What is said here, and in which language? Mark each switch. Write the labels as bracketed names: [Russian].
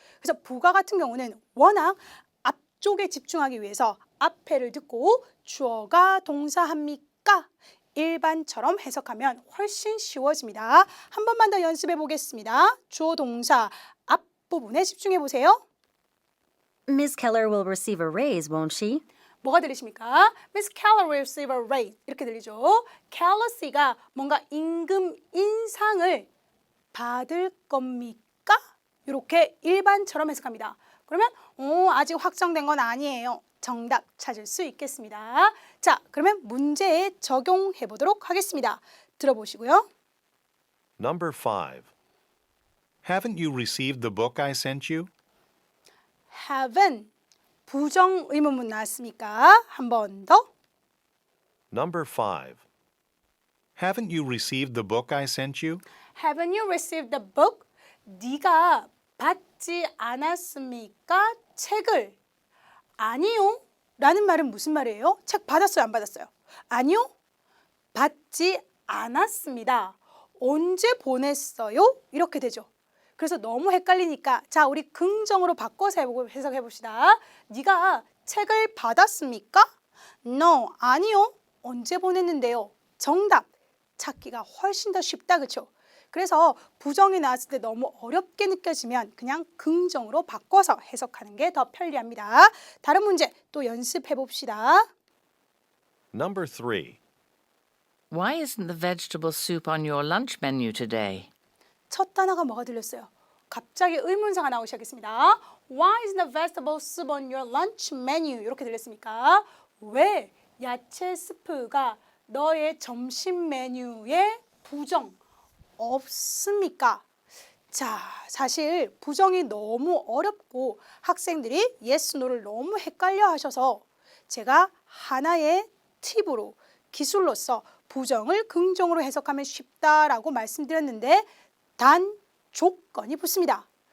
[Korean] 그래서 부가 같은 경우는 워낙 앞쪽에 집중하기 위해서 앞에를 듣고 주어가 동사합니까? 일반처럼 해석하면 훨씬 쉬워집니다. 한 번만 더 연습해 보겠습니다. 주어 동사 앞부분에 집중해 보세요. [English] Miss Keller will receive a raise, won't she? [Korean] 뭐가 들리십니까? [English] Miss Keller will receive a raise. [Korean] 이렇게 들리죠. Keller 씨가 뭔가 임금 인상을 받을 겁니까? 이렇게 일반처럼 해석합니다. 그러면 아직 확정된 건 아니에요. 정답 찾을 수 있겠습니다. 자, 그러면 문제에 적용해 보도록 하겠습니다. 들어보시고요. [English] Number 5. Haven't you received the book I sent you? [Korean] haven't 부정 의문문 나왔습니까? 한 번 더. [English] Number 5. Haven't you received the book I sent you? Haven't you received the book? [Korean] 네가 받지 않았습니까? 책을. 아니요. 라는 말은 무슨 말이에요? 책 받았어요? 안 받았어요? 아니요. 받지 않았습니다. 언제 보냈어요? 이렇게 되죠. 그래서 너무 헷갈리니까 자, 우리 긍정으로 바꿔서 해석해 봅시다. 네가 책을 받았습니까? No, 아니요. 언제 보냈는데요? 정답 찾기가 훨씬 더 쉽다. 그렇죠? 그래서 부정이 나왔을 때 너무 어렵게 느껴지면 그냥 긍정으로 바꿔서 해석하는 게 더 편리합니다. 다른 문제 또 연습해 봅시다. [English] Number 3. Why isn't the vegetable soup on your lunch menu today? [Korean] 첫 단어가 뭐가 들렸어요? 갑자기 의문사가 나오기 시작했습니다. [English] Why is the vegetable soup on your lunch menu? [Korean] 이렇게 들렸습니까? 왜 야채 스프가 너의 점심 메뉴에 부정 없습니까? 자, 사실 부정이 너무 어렵고 학생들이 yes, no를 너무 헷갈려 하셔서 제가 하나의 팁으로 기술로서 부정을 긍정으로 해석하면 쉽다라고 말씀드렸는데 단 조건이 붙습니다.